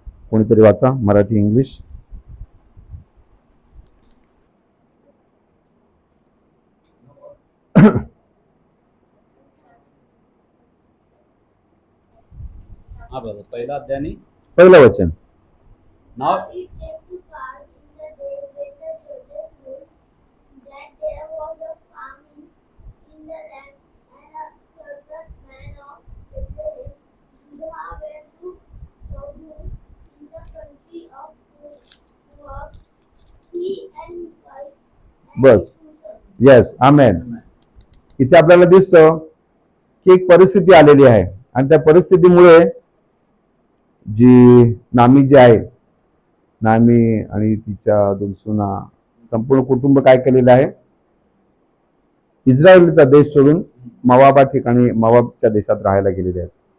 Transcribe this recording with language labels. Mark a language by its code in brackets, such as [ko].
[mr] कोणीतरी वाचा मराठी इंग्लिश. हा ब्रदर पहिला अध्याय आणि पहिलं वचन. नाव [en] It came to pass in the days when the judges ruled that there was a famine in the land, and a certain man of Bethlehem, Judah, went to sojourn in the country of Moab, he and his wife and [mr] bus. [en] his two sons. Yes, amen. [mr] इथे आपल्याला दिसतं की एक परिस्थिती आलेली आहे आणि त्या परिस्थितीमुळे जी नामी जी आहे, नामी आणि तिच्या 2 सुना, संपूर्ण कुटुंब काय केलेलं आहे, इस्रायलचा देश सोडून मवाबा ठिकाणी, मवाबच्या देशात राहायला गेलेले आहेत.